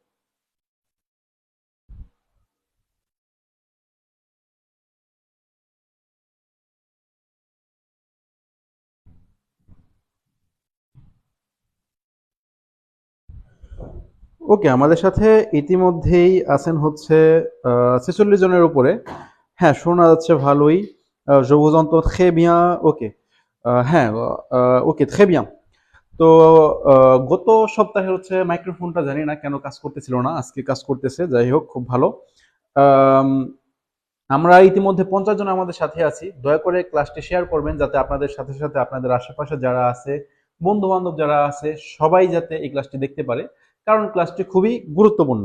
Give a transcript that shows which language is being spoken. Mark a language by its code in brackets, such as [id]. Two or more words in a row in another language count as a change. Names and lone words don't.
[bn] ওকে, আমাদের সাথে ইতিমধ্যেই আছেন হচ্ছে 46 জনের উপরে। হ্যাঁ, শোনা যাচ্ছে ভালোই। [fr] Je vous entends très bien. [bn] ওকে, হ্যাঁ, ওকে, [fr] très bien. [bn] তো গত সপ্তাহে হচ্ছে মাইক্রোফোনটা জানি না কেন কাজ করতেছিল না, আজকে কাজ করতেছে। যাই হোক, খুব ভালো। আম, আমরা ইতিমধ্যে 50 জন আমাদের সাথে আছি। দয়া করে ক্লাসটি শেয়ার করবেন যাতে আপনাদের সাথে সাথে আপনাদের আশেপাশে যারা আছে, বন্ধু বান্ধব যারা আছে, সবাই যাতে এই ক্লাসটি দেখতে পারে, কারণ ক্লাসটি খুবই গুরুত্বপূর্ণ।